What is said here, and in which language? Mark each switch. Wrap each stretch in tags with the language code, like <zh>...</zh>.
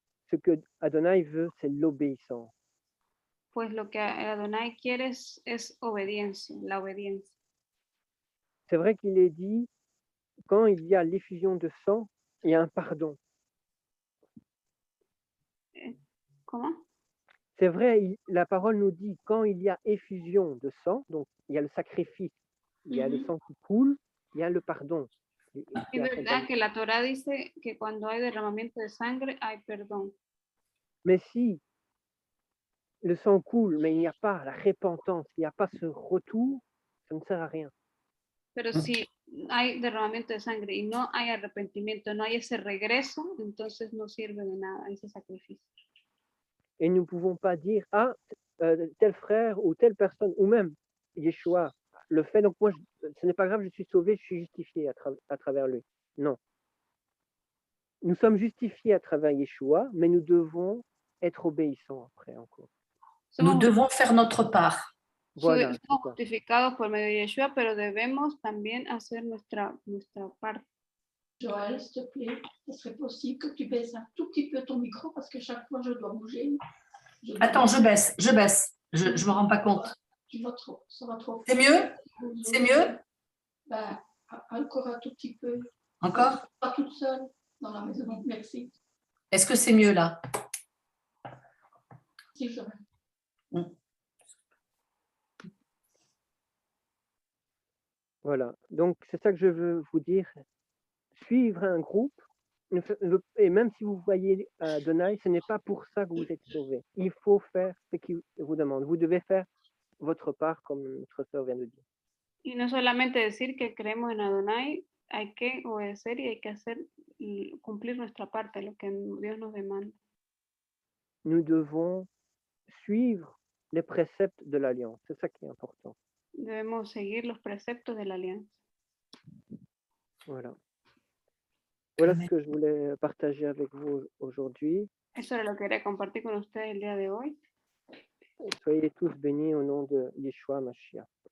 <fr>Ce que Adonai veut, c'est l'obéissance.</fr> <es>Pues lo que Adonai quiere es obediencia, la obediencia.</es> <fr>C'est vrai qu'il est dit, quand il y a l'effusion de sang, il y a un pardon.</fr> <es>¿Cómo?</es> <fr>C'est vrai, la parole nous dit, quand il y a effusion de sang, donc il y a le sacrifice, il y a le sang qui coule, il y a le pardon.</fr> <es>Es verdad que la Torah dice que cuando hay derramamiento de sangre hay perdón.</es> <fr>Mais si le sang coule, mais il n'y a pas la repentance, il n'y a pas ce retour, ça ne sert à rien.</fr> <es>Pero si hay derramamiento de sangre y no hay arrepentimiento, no hay ese regreso, entonces no sirve de nada ese sacrificio.</es> <fr>Et nous ne pouvons pas dire, ah, tel frère ou telle personne, ou même Yeshua, le fait, donc moi, ce n'est pas grave, je suis sauvé, je suis justifié à travers lui. Non. Nous sommes justifiés à travers Yeshua, mais nous devons être obéissants après encore. Nous devons faire notre part. Voilà.</fr> <es>Somos justificados por medio de Yeshua, pero debemos también hacer nuestra parte.</es> <fr>Joël, s'il te plaît, ce serait possible que tu baisses un tout petit peu ton micro parce que chaque fois je dois bouger. Attends, je baisse. Je me rends pas compte. Tu vas trop, ça va trop. C'est mieux? C'est mieux? Ben, encore un tout petit peu. Encore? Pas toute seule dans la maison, merci. Est-ce que c'est mieux là? Si, Joël. Voilà. Donc, c'est ça que je veux vous dire. Suivre un groupe, et même si vous voyez Adonai, ce n'est pas pour ça que vous êtes sauvés. Il faut faire ce qu'il vous demande. Vous devez faire votre part, comme notre sœur vient de dire.</fr> <es>Y no solamente decir que creemos en Adonai, hay que obedecer y hay que hacer cumplir nuestra parte, lo que Dios nos demanda.</es> <fr>Nous devons suivre les préceptes de l'Alliance. C'est ça qui est important.</fr> <es>Debemos seguir los preceptos de la alianza.</es> <fr>Voilà. Voilà ce que je voulais partager avec vous aujourd'hui.</fr> <es>Eso era lo que quería compartir con ustedes el día de hoy.</es> <fr>Soyez tous bénis au nom de Yeshua Mashiach.</fr>